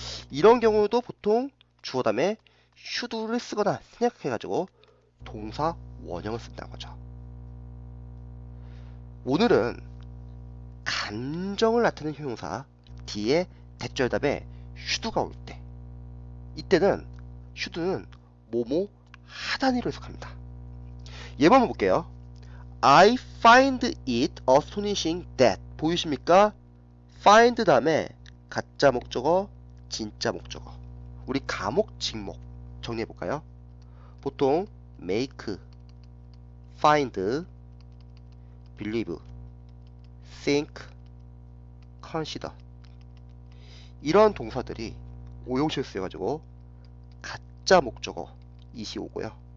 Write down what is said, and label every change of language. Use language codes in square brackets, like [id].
[ko] 이런 경우도 보통 주어 다음에 should를 쓰거나 생략해가지고 동사 원형을 쓴다는 거죠. 오늘은 감정을 나타내는 형용사 뒤에 대절 다음에 should가 올 때, 이때는 should는 뭐뭐 하다니로 해석합니다. 예문 한번 볼게요. [en] I find it astonishing that. [ko] 보이십니까? find 다음에 가짜 목적어, 진짜 목적어. 우리 가목, 직목 정리해 볼까요? 보통 make, find, believe, think, consider 이런 동사들이 오용식을 쓰여가지고 가짜 목적어 이시 오고요.